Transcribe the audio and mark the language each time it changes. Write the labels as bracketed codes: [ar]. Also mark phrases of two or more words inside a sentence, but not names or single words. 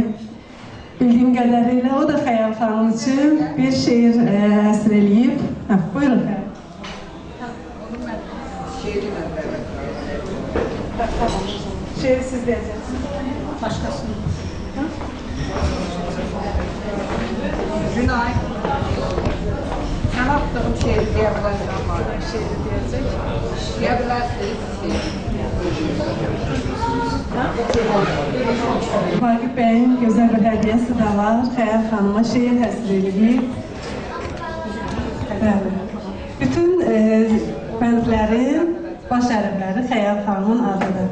[az] Bildiyim qədərilə o da Xəyal xanım üçün bir şeir əsr eləyib. Buyurun. Şeiri siz deyəcəksiniz. Başqasını. Günay. [tr] Sen attığım şehri diyebilirsin bana. Şehri diyecek. Diyebilirsiniz. [az] Vaqif bəyin gözəl bir hədiyəsi də var. Xəyal xanıma şeir həsr edilib. Bütün bəndlərin baş hərfləri Xəyal xanımın adıdır.